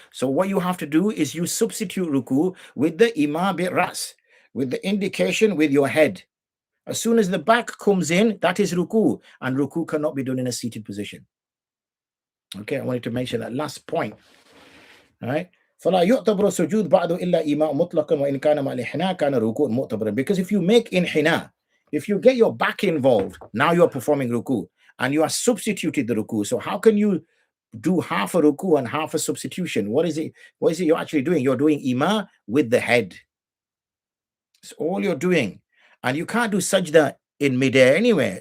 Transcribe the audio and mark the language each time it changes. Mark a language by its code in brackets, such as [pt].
[en] So what you have to do is you substitute ruku with the ima bi ras, with the indication with your head. As soon as the back comes in, that is ruku, and ruku cannot be done in a seated position. Okay, I wanted to mention that last point. All right. [ar] فلا يعتبر السجود بعد إلا إيماء مطلقا وإن كان مع الانحناء كان ركوع معتبرا. [en] Because if you make inhina, if you get your back involved, now you are performing ruku and you are substituted the ruku. So how can you do half a ruku and half a substitution? What is it you're actually doing? You're doing ima with the head. It's all you're doing. And you can't do sajda in midair anyway.